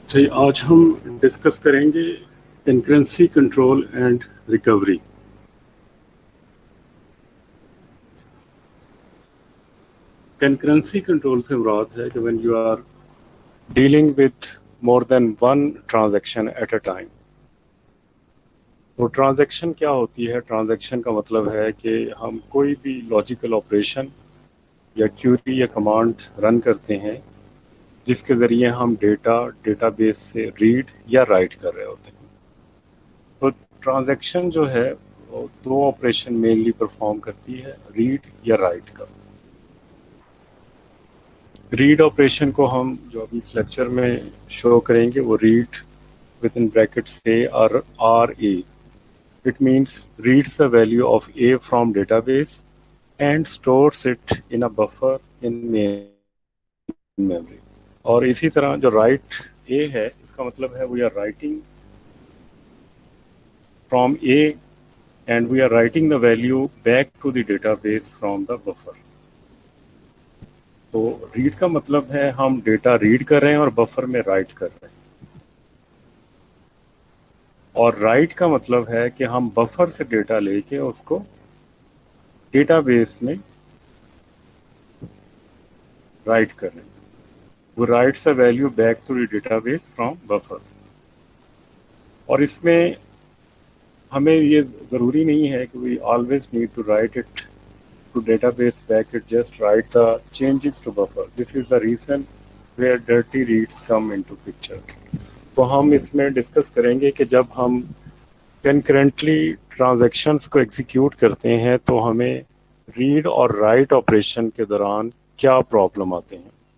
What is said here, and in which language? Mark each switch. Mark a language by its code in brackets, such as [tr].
[ur] جی آج ہم ڈسکس کریں گے concurrency control and recovery. Concurrency control سے مراد ہے کہ [en] when you are dealing with more than one transaction at a time. [ur] تو ٹرانزیکشن کیا ہوتی ہے؟ ٹرانزیکشن کا مطلب ہے کہ ہم کوئی بھی لاجیکل آپریشن یا کیوری یا کمانڈ رن کرتے ہیں جس کے ذریعے ہم ڈیٹا بیس سے ریڈ یا رائٹ کر رہے ہوتے ہیں. تو ٹرانزیکشن جو ہے وہ دو آپریشن مینلی پرفارم کرتی ہے، ریڈ یا رائٹ کا. ریڈ آپریشن کو ہم جو ابھی اس لیکچر میں شو کریں گے وہ ریڈ ود ان بریکٹس اے اور are a. [en] It means reads the value of A from database and stores it in a buffer in main memory. [ur] اور اسی طرح جو write A ہے اس کا مطلب ہے [en] we are writing from A and we are writing the value back to the database from the buffer. [ur] تو read کا مطلب ہے ہم ڈیٹا ریڈ کر رہے ہیں اور بفر میں رائٹ کر رہے ہیں، اور رائٹ کا مطلب ہے کہ ہم بفر سے ڈیٹا لے کے اس کو ڈیٹا بیس میں رائٹ کر رہے ہیں. [en] وہ writes a value back to the database from buffer. [ur] اور اس میں ہمیں یہ ضروری نہیں ہے کہ [en] We always need to write it to database back, it just write the changes to buffer. This is the reason where dirty reads come into picture. [ur] تو ہم اس میں ڈسکس کریں گے کہ جب ہم کنکرنٹلی ٹرانزیکشنز کو execute کرتے ہیں تو ہمیں ریڈ اور رائٹ آپریشن کے دوران کیا پرابلم آتے ہیں.